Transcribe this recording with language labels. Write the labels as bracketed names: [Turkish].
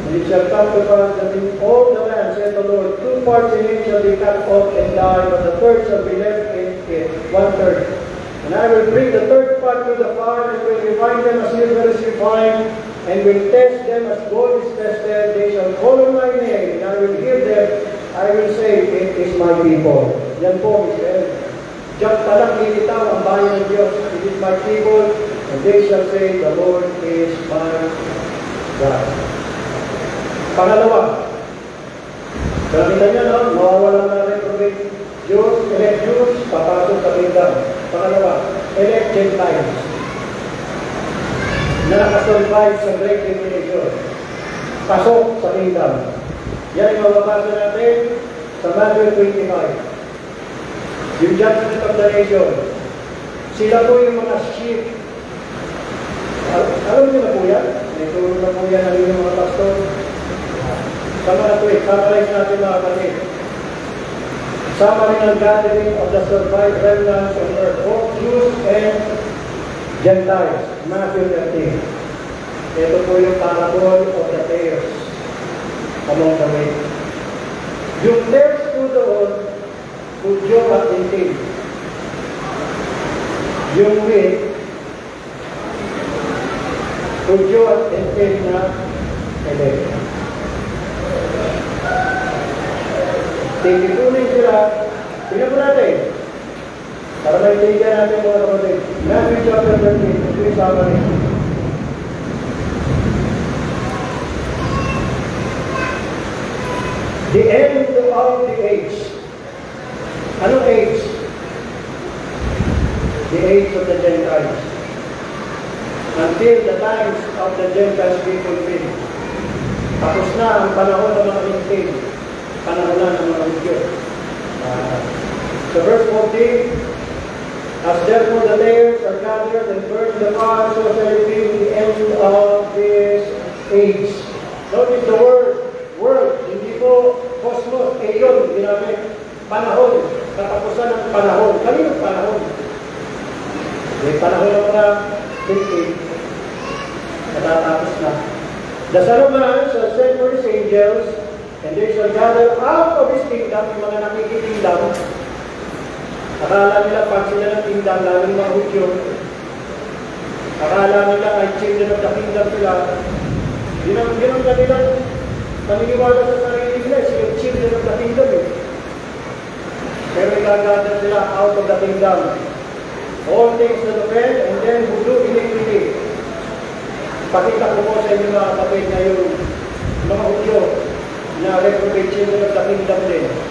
[English] And it shall come to pass that in all the land, said the Lord, 2 parts in it shall be cut off and die, but the third shall be left in it, 1/3. And I will bring the third part to the fire, and will refine them as silver is refined, and will test them as gold is tested. They shall call on my name, and I will give them, I will say, it is my people. [Filipino] Yan po, Israel. Diyan talang lilitaw ang bayan ng Diyos. [English] It is my people, and they shall say, the Lord is my God. [Filipino] Pangalawa, nakita niyo, no? Mawawala na reprobate Jews, elect Jews, papasok sa kingdom. Pangalawa, elect Gentiles na nakasurvive sa Great Tribulation. Pasok sa kingdom. Yan ang mababasa natin sa Matthew 25. [English] Yung judgment of the nation. [Filipino] Sila po yung mga sheep. Alam niyo na po yan? May turo na po yan ang inyong mga pastor. Sama na po eh. Summarize natin mga kapatid. [English] Summary ng gathering of the survived remnants on earth, both Jews and Gentiles, Matthew 13. [Filipino] Ito po yung [English] parable of the tares among the wheat. [Filipino] Yung tares po doon, Hudyo at Gentil. Yung wheat, Hudyo at Gentil na elect. Tigipunin sila, tingnan po natin. Para maintindihan natin mga kapatid. Matthew chapter 13, ito yung summary. [English] The end of the age. Anong age? The age of the Gentiles. Until the times of the Gentiles be fulfilled. [Filipino] Tapos na ang panahon ng mga Gentil. Panahon na ng mga Hudyo. [English] So verse 14, as therefore the tares are gathered and burned in the fire, so shall it be in the end of this age. [Filipino] Notice the word, hindi po cosmos, aeon, ginamit. Panahon, katapusan ng panahon. Kaninong panahon? May panahon ng mga Gentil, natatapos na. [English] The Son of Man shall send for his angels, and they shall gather out of his kingdom, [Filipino] yung mga nakikikingdom. Akala nila pag sila ng kingdom, lalong mga Hudyo. Akala nila ay [English] children of the kingdom [Filipino] sila. Ginang kanilang paniniwala sa sarili nila, sila children of the kingdom eh. Pero igagather sila out of the kingdom. [English] All things that offend, and then who do iniquity. [Filipino] Pakita ko po sa inyo mga kapatid na yung mga Hudyo na [English] reprobate children of the kingdom [Filipino] din.